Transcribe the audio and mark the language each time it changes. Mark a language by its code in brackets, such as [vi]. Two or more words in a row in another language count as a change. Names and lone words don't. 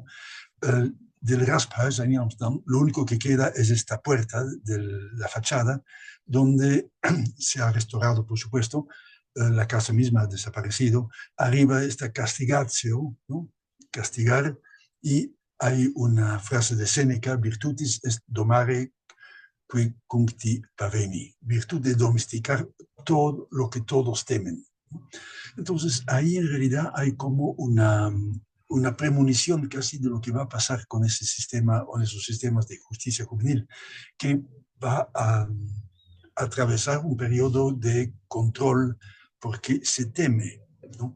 [es] Del Rasphuis en Amsterdam, lo único que queda es esta puerta de la fachada, donde se ha restaurado, por supuesto, la casa misma ha desaparecido. Arriba está castigatio, ¿no? Castigar, y hay una frase de Séneca: [la] virtutis est domare qui cuncti paveni, [es] virtud de domesticar todo lo que todos temen. Entonces, ahí en realidad hay como una premonición casi de lo que va a pasar con ese sistema o esos sistemas de justicia juvenil, que va a atravesar un periodo de control porque se teme, ¿no?